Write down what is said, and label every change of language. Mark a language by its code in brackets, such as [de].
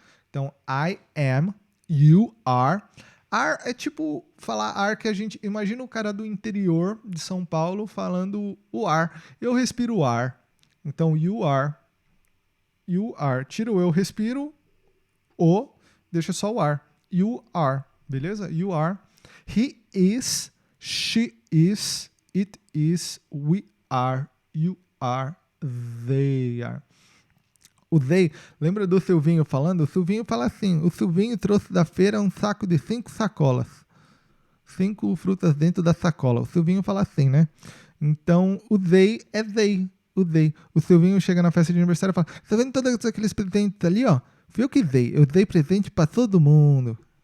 [pt] Então, [en] I am, you are. [pt] Are é tipo falar ar que a gente... Imagina o cara do interior de São Paulo falando o ar. Eu respiro o ar. Então, [en] you are. [pt] Tira o eu, respiro o, deixa só o ar. [en] You are, [pt] beleza? You are. [en] He is, she is, it is, we are, you are, they are. [pt] O they, lembra do Silvinho falando? O Silvinho fala assim: o Silvinho trouxe da feira um saco de 5 sacolas. 5 frutas dentro da sacola. O Silvinho fala assim, né? Então, o they é they. O Silvinho chega na festa de aniversário e fala: tá vendo todos aqueles presentes ali, ó? Fui eu que dei. Eu dei presente pra todo mundo.